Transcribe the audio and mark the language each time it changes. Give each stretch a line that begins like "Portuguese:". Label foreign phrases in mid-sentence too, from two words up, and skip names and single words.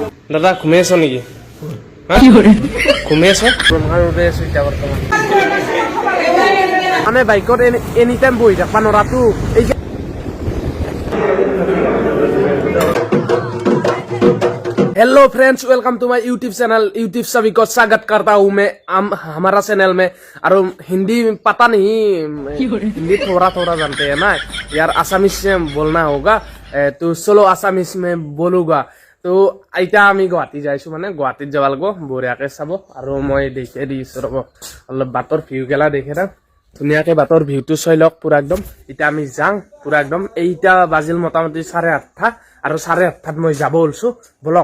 Assamese: দাদা ঘুমাই আছ নেকি? ঘুমাই আছ? ৰ'দে আছো এতিয়া বৰ্তমান। মানে বাইকত
English: any time
Assamese: বহি থাকবা নৰাটো।
English: Hello friends, welcome to my YouTube channel.
Hindi: यूट्यूब सभी को स्वागत करता हूँ मैं हमारा चैनल में। और हिंदी पता नहीं, हिंदी थोड़ा थोड़ा जानते हैं ना यार, आसामीज से बोलना होगा तो चलो आसामीज में बोलूँगा।
Assamese: तो এতিয়া আমি গুৱাহাটী যাইছো, মানে গুৱাহাটীত যাব লাগিব বঢ়িয়াকে চাব। আৰু মই দেখে দিছো ৰ'ব, অলপ বাটৰ ভিউ গেলা দেখে না, ধুনীয়াকে বাটৰ ভিউটো চাই লওক পুৰা একদম। এতিয়া আমি যাওঁ পুৰা একদম। এইটা বাজিল মোটামুটি 8:30 আৰু 8:30 মই যাব ওলছো বলক।